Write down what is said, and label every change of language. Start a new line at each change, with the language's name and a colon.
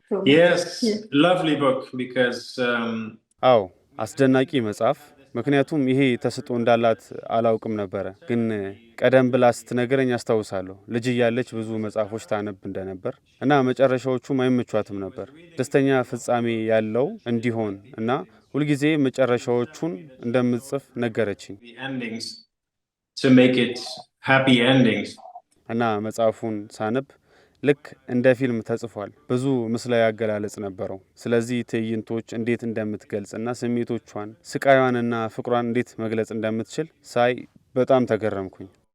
English: Yes, lovely book because
Amharic: አዎ አስደናቂ መጽሐፍ። ምክንያቱም ይሄ ተሰጥኦ እንዳላት አላውቅም ነበረ፣ ግን ቀደም ብላ ስትነግረኝ አስታውሳለሁ። ልጅ እያለች ብዙ መጽሐፎች ታነብ እንደነበር እና መጨረሻዎቹም አይመቿትም ነበር። ደስተኛ ፍጻሜ ያለው እንዲሆን እና ሁልጊዜ መጨረሻዎቹን እንደምጽፍ ነገረችኝ
English: the endings to make it happy endings.
Amharic: እና መጽሐፉን ሳነብ ልክ እንደ ፊልም ተጽፏል። ብዙ ምስላዊ አገላለጽ ነበረው። ስለዚህ ትዕይንቶች እንዴት እንደምትገልጽና ስሜቶቿን፣ ስቃዩንና ፍቅሯን እንዴት መግለጽ እንደምትችል ሳይ በጣም ተገረምኩኝ።